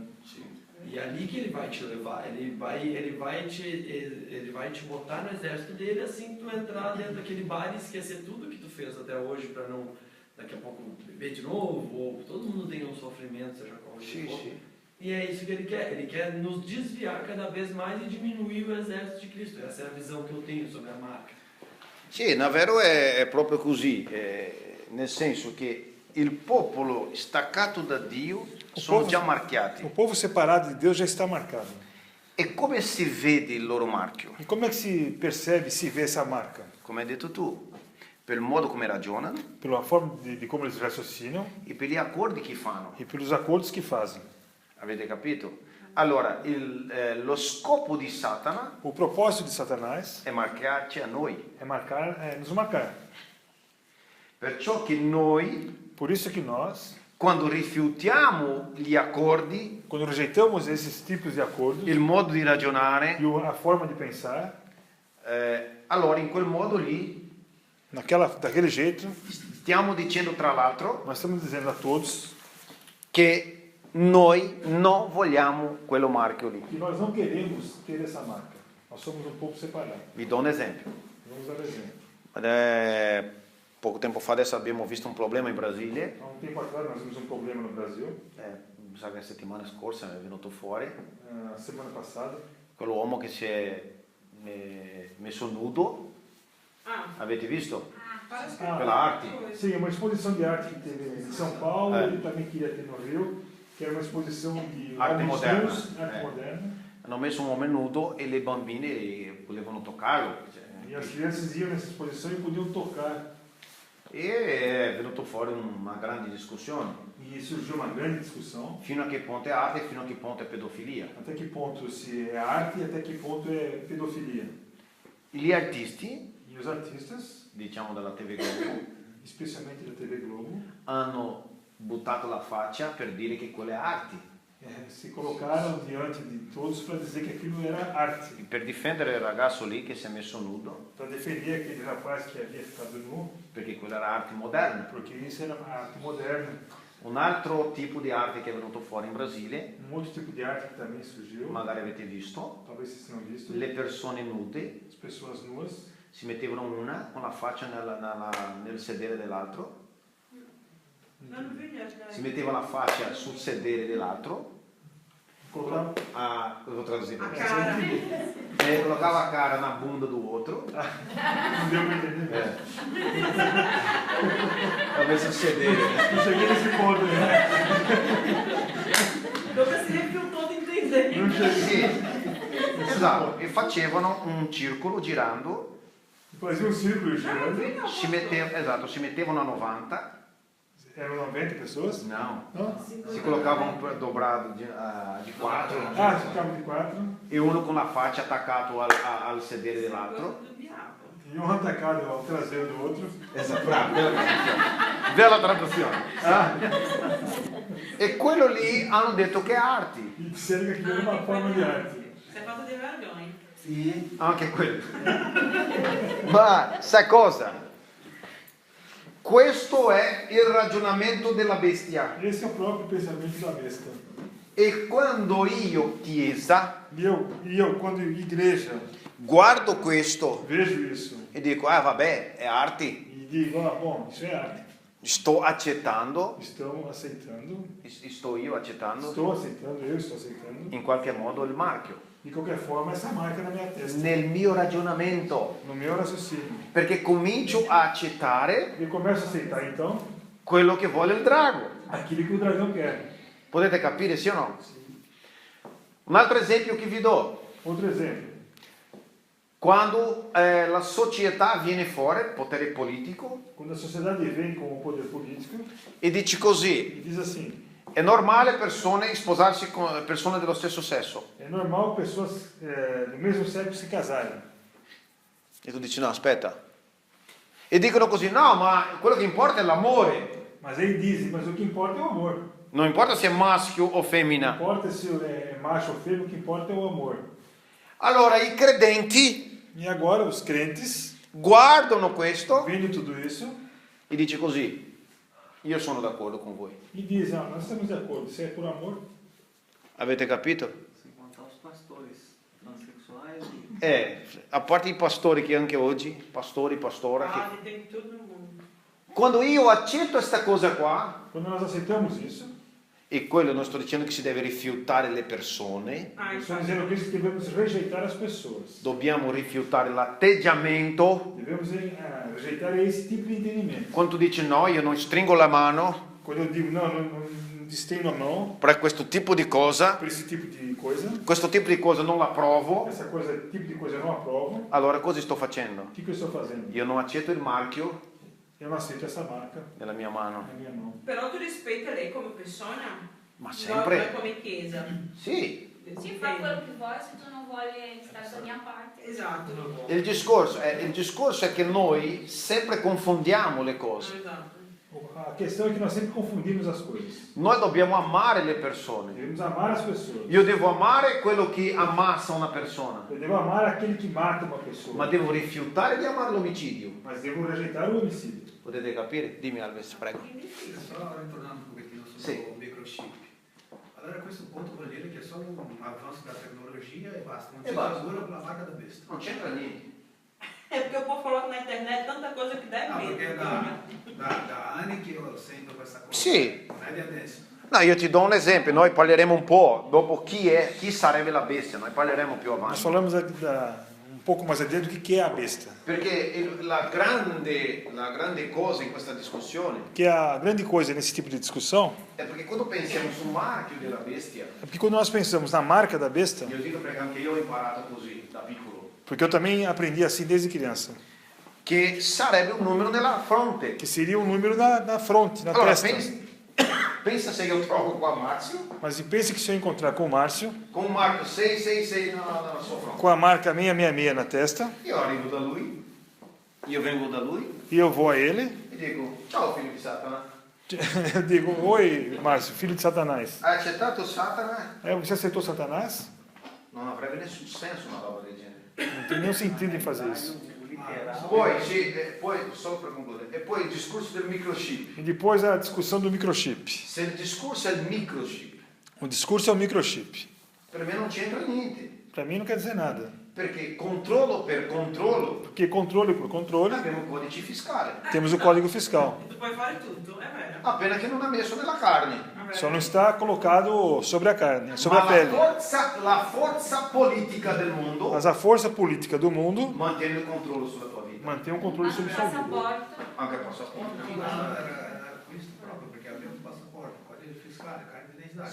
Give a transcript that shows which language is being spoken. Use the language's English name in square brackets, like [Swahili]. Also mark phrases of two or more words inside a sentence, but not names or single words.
[Portuguese] E é ali que ele vai te levar, ele vai te botar no exército dele, assim que tu entrar dentro daquele bar e esquecer tudo que tu fez até hoje para não, daqui a pouco, beber de novo, ou todo mundo tem um sofrimento, seja qual for. E é isso que ele quer nos desviar cada vez mais e diminuir o exército de Cristo. Essa é a visão que eu tenho sobre a marca. [Italian] Sì, davvero è proprio così, nel senso che il popolo staccato da Dio sono già marchiati. [Portuguese] O povo separado de Deus já está marcado. [Italian] E come si vede il loro marchio? [Portuguese] E como é que se percebe, se vê essa marca? [Italian] Come hai detto tu, per il modo come ragionano [Portuguese] Pela forma de como eles raciocinam [Italian] e per gli accordi che fanno. [Portuguese] e pelos acordos que fazem. [Italian] Avete capito? Allora, lo scopo di Satana [Portuguese] O propósito de Satanás [Italian] è marcarci a noi. [Portuguese] é nos marcar. [Italian] Perciò che noi, [Portuguese] Por isso que nós, [Italian] quando rifiutiamo gli accordi, [Portuguese] quando rejeitamos esses tipos de acordos [Italian] il modo di ragionare, [Portuguese] e a forma de pensar, [Italian] allora in quel modo lì [Portuguese] daquele jeito, [Italian] stiamo dicendo tra l'altro [Portuguese] nós estamos dizendo a todos [Italian] che noi non vogliamo quello marchio lì. [Portuguese] que nós não queremos ter essa marca. Nós somos um povo separado. [Italian] Vi do un esempio. [Portuguese] Vamos dar exemplo. [Italian] Poco tempo fa adesso abbiamo visto un problema in Brasile. [Portuguese] Há um tempo atrás nós vimos um problema no Brasil, [Italian] Mi sa che la settimana scorsa è venuto fuori [Portuguese] semana passada. [Italian] quell'uomo che si è messo nudo. Avete visto? Quella arte. [Portuguese] Sim, uma exposição de arte que teve em São Paulo, ele também queria ter no Rio, que era uma exposição de [Italian] Arte [Portuguese] homens [Italian] moderna. [Portuguese] nus, arte moderna. [Italian] Hanno messo un uomo nudo e le bambine volevano toccarlo. [Portuguese] E as crianças iam nessa exposição e podiam tocar. [Italian] E è venuto fuori una grande discussione. [Portuguese] E surgiu uma grande discussão. [Italian] Fino a che punto è arte e fino a che punto è pedofilia. [Portuguese] Até que ponto se é arte e até que ponto é pedofilia. [Italian] Gli artisti, [Portuguese] E os artistas, [Italian] diciamo dalla TV Globo, [Portuguese] especialmente da TV Globo, [Italian] hanno buttato la faccia per dire che quella è arte. [Portuguese] se colocaram diante de todos para dizer que aquilo era arte. [Italian] Per difendere il ragazzo lì che si è messo nudo, [Portuguese] Para defender aquele rapaz que havia ficado nu, [Italian] perché quella era arte moderna. [Portuguese] porque isso era arte moderna. [Italian] Un altro tipo di arte che è venuto fuori in Brasile, [Portuguese] Um outro tipo de arte que também surgiu, [Italian] magari avete visto, [Portuguese] talvez vocês tenham visto, [Italian] le persone nude [Portuguese] as pessoas nuas [Italian] si mettevano una con la faccia nel sedere dell'altro, si metteva la faccia sul sedere dell'altro, [Portuguese] colocavam [Italian] devo tradurre, [Portuguese] A cara. colocava a cara na bunda do outro, não deu para entender. [Italian] talvez sul sedere, né? [Portuguese] Não cheguei nesse ponto ainda. [Italian] Dove si rifiutò [Portuguese] todo entender. Não cheguei. [Italian] Sì, esatto, e facevano un circolo girando, [Portuguese] Fazia um círculo girando. [Italian] si mettevano a 90, [Portuguese] Eram 90 pessoas? [Italian] no, [Portuguese] Não? [Italian] si colocavano dobrado di 4 [Portuguese] Ficavam de 4. [Italian] e uno con la faccia attaccato al sedere dell'altro. [Portuguese] Do diabo. E um atacado ao traseiro do outro. [Italian] Esatto, bravo, bella traduzione. E quello lì hanno detto che è arti. [Portuguese] E disseram que aquilo era uma forma de arte. Isso é falta de vergonha. Sim. [Italian] Anche quello. Ma sai cosa? Questo è il ragionamento della bestia. [Portuguese] Esse é o próprio pensamento da besta. [Italian] E quando io, Chiesa, [Portuguese] E eu quando igreja, [Italian] guardo questo [Portuguese] vejo isso [Italian] e dico, ah vabbè, è arte, [Portuguese] e digo, ah, bom, isso é arte. [Italian] sto accettando, [Portuguese] Estão aceitando, [Italian] sto io accettando [Portuguese] estou aceitando, eu estou aceitando. [Italian] in qualche modo il marchio [Portuguese] De qualquer forma, essa marca na minha testa, [Italian] nel mio ragionamento, [Portuguese] no meu raciocínio. [Italian] perché comincio a accettare [Portuguese] Eu começo a aceitar então [Italian] quello che vuole il drago. [Portuguese] aquilo que o dragão quer. [Italian] Potete capire, sì o no? Un altro esempio che vi do. [Portuguese] Outro exemplo. [Italian] Quando la società viene fuori, il potere politico, [Portuguese] Quando a sociedade vem com o poder político [Italian] e dice così, [Portuguese] e diz assim, [Italian] è normale persone sposarsi con persone dello stesso sesso. [Portuguese] é normal pessoas do mesmo sexo se casarem. [Italian] E tu dici no, aspetta. E dicono così, no, ma quello che importa è l'amore. [Portuguese] Mas aí dizem, mas o que importa é o amor. [Italian] Non importa se è maschio o [Portuguese] Não [Italian] femmina. [Portuguese] importa se é macho ou fêmea, o que importa é o amor. [Italian] Allora i credenti [Portuguese] E agora os crentes, [Italian] guardano questo [Portuguese] vendo tudo isso, [Italian] e dice così, io sono d'accordo con voi. [Portuguese] e dizem, ah, nós estamos de acordo, se é por amor, [Italian] Avete capito? [Portuguese] Sem contar os pastores transexuais. [Italian] A parte i pastori che anche oggi, pastori, pastora, che [Portuguese] Ah, tem tudo no mundo. [Italian] quando io accetto questa cosa qua, [Portuguese] quando nós aceitamos isso, [Italian] e quello non sto dicendo che si deve rifiutare le persone, [Portuguese] Ah, estou [Italian] infatti. [Portuguese] dizendo que devemos rejeitar as pessoas. [Italian] dobbiamo rifiutare l'atteggiamento. [Portuguese] Devemos rejeitar esse tipo de entendimento. [Italian] Quando tu dici no, io non stringo la mano [Portuguese] Quando eu digo, não estendo a mão [Italian] per questo tipo di cosa, [Portuguese] para esse tipo de coisa, [Italian] questo tipo di cosa non l'approvo, [Portuguese] essa coisa, tipo de coisa eu não aprovo, [Italian] allora cosa sto facendo? [Portuguese] o que eu estou fazendo? [Italian] Io non accetto il marchio [Portuguese] Eu não aceito essa marca [Italian] nella mia mano. [Portuguese] na minha mão. [Italian] Però tu rispetti lei come persona? Ma Noi sempre. come chiesa. Sì, Ti fa quello che vuoi se tu non vuoi stare dalla mia parte. Esatto. il discorso è che noi sempre confondiamo le cose. Esatto. [Portuguese] A questão é que nós sempre confundimos as coisas. [Italian] Noi dobbiamo amare le persone. [Portuguese] Devemos amar as pessoas. [Italian] Io devo amare quello che ammazza una persona, [Portuguese] Eu devo amar aquele que mata uma pessoa, [Italian] ma devo rifiutare di amare l'omicidio. [Portuguese] mas devo rejeitar o homicídio. [Italian] Potete capire? Dimmi Alves, prego. [Portuguese] Só ritornando um pouquinho sobre [Italian] Sì. [Portuguese] o microchip. [Italian] Allora a questo punto vuol dire che è solo un avanzo della tecnologia e basta, non [Portuguese] E [Italian] c'è basta. sicuro con la [Portuguese] marca da besta. [Italian] Non c'entra niente. [Portuguese] É porque o povo coloca na internet tanta coisa que dá [Italian] No, [Portuguese] medo. [Italian] perché da anni che io sento questa cosa. Sì. Non è di adesso. No, io ti do un esempio, noi parleremo un po' dopo chi sarebbe la bestia, noi parleremo più [Portuguese] Nós [Italian] avanti. [Portuguese] falamos pouco mais adiante do que é a besta. [Italian] Perché la grande cosa in questa discussione [Portuguese] Que a grande coisa nesse tipo de discussão [Italian] è perché quando pensiamo sul marchio della bestia, [Portuguese] é porque quando nós pensamos na marca da besta, [Italian] io dico perché anche io ho imparato così da piccolo, [Portuguese] porque eu também aprendi assim desde criança, [Italian] che sarebbe un numero nella fronte. [Portuguese] que seria um número na fronte, na [Italian] Allora, [Portuguese] testa. [Italian] pensa se io trovo qua Marzio, [Portuguese] Mas pense que se eu encontrar com o Márcio, [Italian] con un marchio 666 nella sua fronte. [Portuguese] com a marca 666 na testa, [Italian] Io arrivo da lui, io vengo da lui [Portuguese] e eu vou a ele, [Italian] e dico, ciao figlio di Satana, [Portuguese] eu digo, oi Márcio, filho de Satanás. [Italian] hai accettato Satana? [Portuguese] Você aceitou Satanás? [Italian] Non avrebbe nessun senso una roba del genere. [Portuguese] Não tem nenhum sentido em fazer isso. [Italian] Poi, solo per concludere, e poi il discorso del microchip. [Portuguese] E depois a discussão do microchip. [Italian] Se il discorso è il microchip, [Portuguese] O discurso é o microchip. [Italian] per me non c'entra niente, [Portuguese] Para mim não quer dizer nada. [Italian] perché controllo per controllo [Portuguese] Porque controle por controle, [Italian] abbiamo un codice fiscale, [Portuguese] temos o código fiscal. [Italian] Tu puoi fare tutto, è vero. appena che non ha messo nella carne. È vero. [Portuguese] Só não está colocado sobre a carne, sobre [Italian] Ma [Portuguese] a pele. [Italian] la forza politica del mondo [Portuguese] Mas a força política do mundo [Italian] mantiene il controllo sulla tua vita, [Portuguese] mantém um controle [Italian] Anche [Portuguese] sobre [Italian] il [Portuguese] sua vida. [Italian] passaporto. anche il passaporto. No, era questo proprio, perché abbiamo un passaporto, codice fiscale, carta d'identità.